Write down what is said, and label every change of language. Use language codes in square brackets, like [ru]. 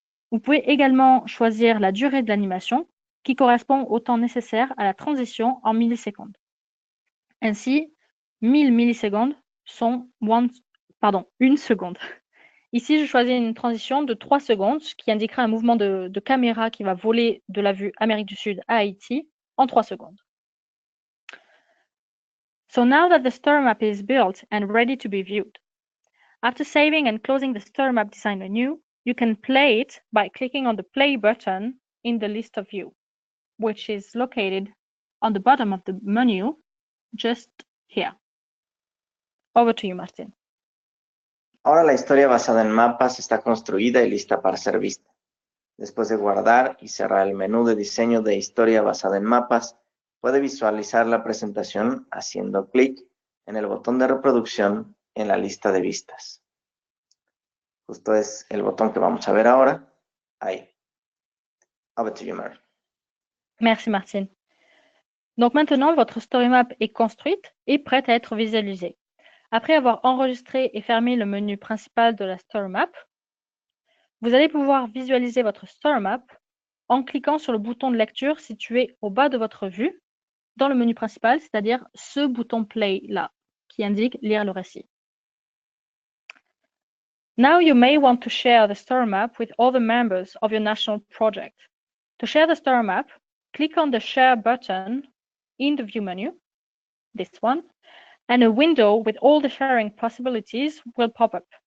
[fr] Vous pouvez également choisir la durée de l'animation qui correspond au temps nécessaire à la transition en millisecondes. Ainsi, 1000 millisecondes sont 1 seconde. Ici, je choisis une transition de 3 secondes, ce qui indiquera un mouvement de caméra qui va voler de la vue Amérique du Sud à Haïti en 3 secondes. [en] So now that the StoryMap is built and ready to be viewed, after saving and closing the StoryMap design menu, you can play it by clicking on the play button in the list of view, which is located on the bottom of the menu, just here. Over to you, Martin. [es] Ahora la historia basada en mapas está construida y lista para ser vista. Después de guardar y cerrar el menú de diseño de historia basada en mapas, puede visualizar la presentación haciendo clic en el botón de reproducción en la lista de vistas. Justo es el botón que vamos a ver ahora. [en] Ahí. Over to you, Mary. [fr] Merci, Martine. Donc maintenant, votre StoryMap est construite et prête à être visualisée. Après avoir enregistré et fermé le menu principal de la StoryMap, vous allez pouvoir visualiser votre StoryMap en cliquant sur le bouton de lecture situé au bas de votre vue dans le menu principal, c'est-à-dire ce bouton Play là, qui indique lire le récit. [en] Now you may want to share the StoryMap with other members of your national project. To share the StoryMap, click on the Share button in the View menu this one, and a window with all the sharing possibilities will pop up.